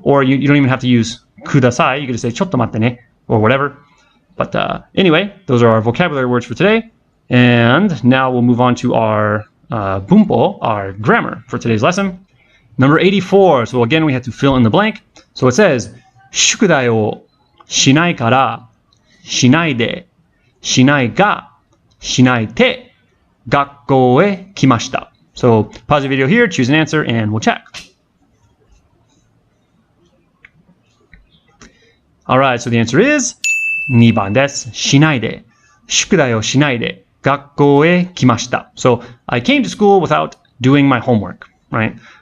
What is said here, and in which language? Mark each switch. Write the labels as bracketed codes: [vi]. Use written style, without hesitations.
[en] Or you don't even have to use ください. You could just say [ja] ちょっと待ってね [en] or whatever. But anyway, those are our vocabulary words for today. And now we'll move on to our bunpo, our grammar for today's lesson. Number 84. So again, we have to fill in the blank. So it says, [ja] 宿題をしないから、しないで、しないが、しないて、学校へ来ました. [en] So pause the video here, choose an answer, and we'll check. Alright, so the answer is [ja] 2番です。しないで。宿題をしないで。学校へ来ました. [en] So I came to school without doing my homework, right?